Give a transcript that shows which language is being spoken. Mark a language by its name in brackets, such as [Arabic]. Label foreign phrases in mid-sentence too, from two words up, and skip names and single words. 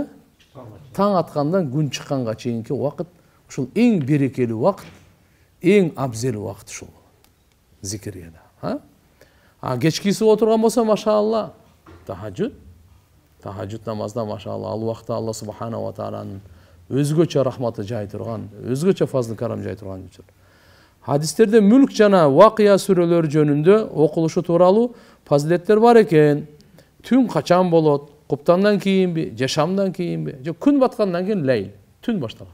[Kyrgyz] Таң аткандан күн чыкканга чейинки убакыт ушул эң берекелүү убакыт, эң абзал убакыт ушул зикирге да. Кечкиси отурган болсо машаалла тахажжуд намазда машаалла ал убакта [Arabic] الله سبحانه وتعالى [Kyrgyz] өзгөчө рахматы жай турган, өзгөчө фазлы карам жай турган учур. Хадистерде мүлк жана вакыя сүрөлөр жөнүндө окулушу тууралуу фазилеттер бар экен. Түн качан болот? Куптандан кийинби, же шамдан кийинби, же күн баткандан кийин лейл, түн башталат.